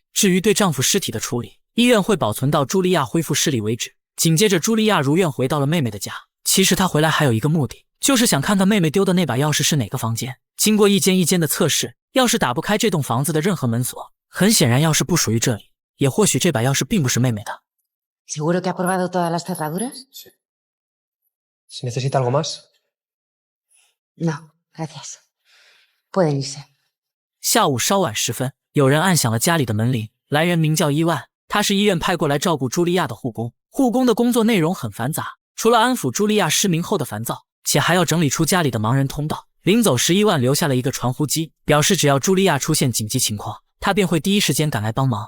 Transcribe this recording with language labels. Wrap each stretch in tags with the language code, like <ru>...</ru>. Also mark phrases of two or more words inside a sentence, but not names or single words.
<zh>至于对丈夫尸体的处理，医院会保存到茱莉亚恢复视力为止。紧接着茱莉亚如愿回到了妹妹的家。其实她回来还有一个目的，就是想看看妹妹丢的那把钥匙是哪个房间。经过一间一间的测试，钥匙打不开这栋房子的任何门锁。很显然钥匙不属于这里，也或许这把钥匙并不是妹妹的。</zh> <es>¿Seguro que ha probado todas las cerraduras? Sí. ¿Se necesita algo más? No, gracias. Pueden irse.</es> <zh>下午稍晚时分，有人按响了家里的门铃，来人名叫伊万。 他是医院派过来照顾茱莉亚的护工。护工的工作内容很繁杂，除了安抚茱莉亚失明后的烦躁，且还要整理出家里的盲人通道。临走时，伊万留下了一个传呼机，表示只要茱莉亚出现紧急情况，他便会第一时间赶来帮忙。</zh>